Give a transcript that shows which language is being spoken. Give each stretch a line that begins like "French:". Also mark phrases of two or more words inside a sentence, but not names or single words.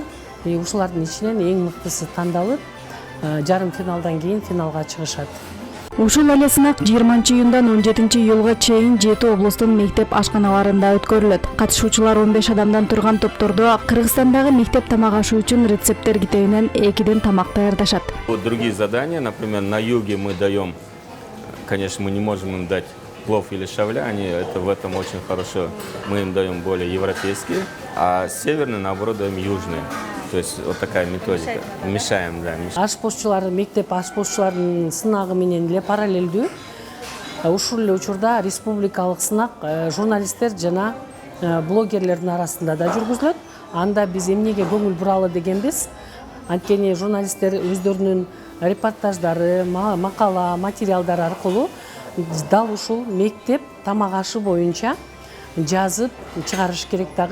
Kyrgyz: Ушулардын ичинен эң мыктысы тандалып, жарым финалдан кийин финалга чыгышат. Ушул эле сынак 20-июндан 17-июлга чейин 7 облустун мектеп ашканаларында өткөрүлөт. Катышуучулар 15 адамдан турган топтордо Кыргызстандагы мектеп тамак ашы үчүн рецепттер китебинен экиден тамак даярдашат.
Russian: Другие задания, например, на юге мы даем, конечно, мы не можем им дать плов или шавля, это в этом очень хорошо. Мы им даем более европейские, а северные, наоборот, даем южные. То есть вот такая методика. Мешаем, да.
Kyrgyz: Ашпозчулар, мектеп ашпозчулардын сынагы менен эле параллелдүү. Ушул эле учурда республикалык сынак журналисттер жана блогерлердин арасында да жүргүзүлөт. Анда биз эмнеге көңүл буралы дегенбиз? Анткени журналисттер өздөрүнүн репортаждары, макала, материалдары аркылуу дал ушул мектеп тамак ашы боюнча жазып чыгарыш керек дагы.